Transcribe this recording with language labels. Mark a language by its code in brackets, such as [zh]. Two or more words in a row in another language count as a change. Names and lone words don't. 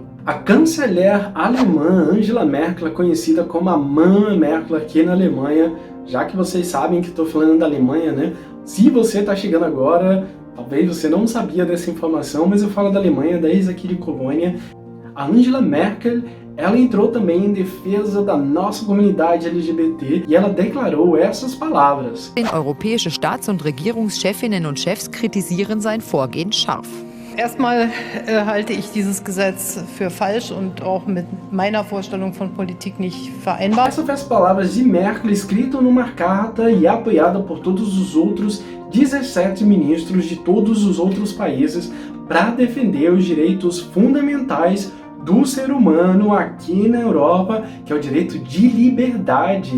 [pt] A chanceler alemã Angela Merkel, conhecida como a Mãe Merkel aqui na Alemanha, já que vocês sabem que estou falando da Alemanha, né? Se você está chegando agora, talvez você não sabia dessa informação, mas eu falo da Alemanha desde aqui de Colônia. A Angela Merkel, ela entrou também em defesa da nossa comunidade LGBT e ela declarou essas palavras: [de] Europäische Staats- und Regierungschefinnen und Chefs kritisieren sein Vorgehen scharf. Erstmal halte ich dieses Gesetz für falsch und auch mit meiner Vorstellung von Politik nicht vereinbar. [pt] Essas foram as palavras de Merkel escritas numa carta e apoiada por todos os outros 17 ministros de todos os outros países para defender os direitos fundamentais do ser humano aqui na Europa, que é o direito de liberdade.